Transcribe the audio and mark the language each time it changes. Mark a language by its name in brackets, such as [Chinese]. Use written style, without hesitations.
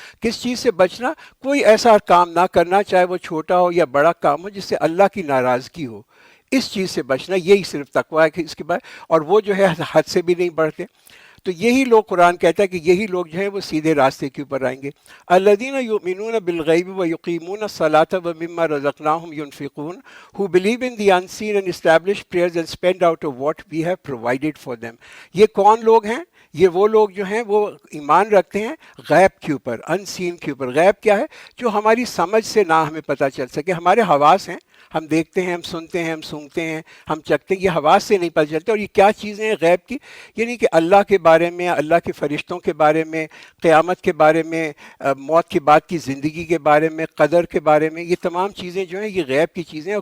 [Urdu] کس چیز سے بچنا؟ کوئی ایسا کام نہ کرنا، چاہے وہ چھوٹا ہو یا بڑا کام ہو، جس سے اللہ کی ناراضگی ہو. اس چیز سے بچنا، یہی صرف تقویٰ ہے کہ اس کے بعد. اور وہ جو ہے حد سے بھی نہیں بڑھتے. تو یہی لوگ، قرآن کہتا ہے کہ یہی لوگ جو ہیں وہ سیدھے راستے کے اوپر آئیں گے. [Arabic] الذین یؤمنون بالغیب ویقیمون الصلاۃ ومما رزقناہم ینفقون، [English] who believe in the unseen and establish prayers and spend out of what we have provided for them. [Urdu] یہ کون لوگ ہیں؟ یہ وہ لوگ جو ہیں وہ ایمان رکھتے ہیں غیب کے اوپر، انسین کے اوپر. غیب کیا ہے؟ جو ہماری سمجھ سے نہ ہمیں پتہ چل سکے. ہمارے حواس ہیں، ہم دیکھتے ہیں، ہم سنتے ہیں، ہم سونگھتے ہیں، ہم چکھتے ہیں، یہ حواس سے نہیں پتہ چلتے. اور یہ کیا چیزیں ہیں غیب کی؟ یعنی کہ اللہ کے بارے میں، اللہ کے فرشتوں کے بارے میں، قیامت کے بارے میں، موت کے بعد کی زندگی کے بارے میں، قدر کے بارے میں. یہ تمام چیزیں جو ہیں یہ غیب کی چیزیں.